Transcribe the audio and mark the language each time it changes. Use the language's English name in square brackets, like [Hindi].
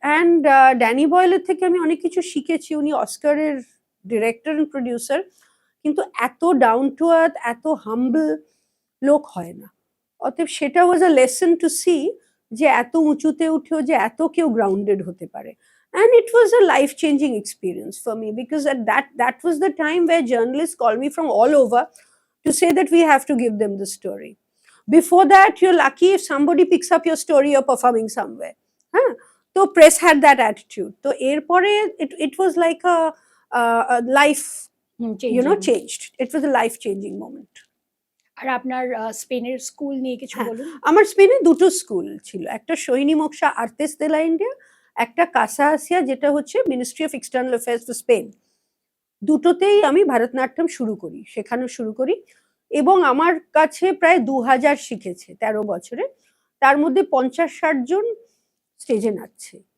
[Bangla] And Danny বয়েলের থেকে আমি অনেক কিছু শিখেছি। উনি অস্কারের ডিরেক্টর অ্যান্ড প্রডিউসার, কিন্তু এত ডাউন টু আর্থ, এত হাম্বল লোক হয় না। অতএব সেটা [English] was a lesson to see [Bangla] যে এত উঁচুতে উঠেও যে এত কেউ গ্রাউন্ডেড হতে পারে। [English] And it was a life-changing experience for me, because at that was the time where journalists called me from all over to say that we have to give them the story. Before that, you're lucky if somebody picks up your story, you're performing somewhere. So press had that attitude. So এরপরে it was like a life, changed. It was a life-changing moment. [Bangla] আর আপনার স্পেনের school নিয়ে কিছু বলুন। আমার স্পেনে 2টো school ছিল, একটা সোহিনী মোক্ষা আর্তেস দে লা ইন্ডিয়া, একটা কাসা আসিয়া, যেটা হচ্ছে ministry of external affairs for Spain. দুটোতেই আমি ভারতনাট্যম শেখানো শুরু করি, এবং আমার কাছে প্রায় 2000 শিখেছে 13 বছরে, তার মধ্যে 50-60 জন স্টেজে নাচছে।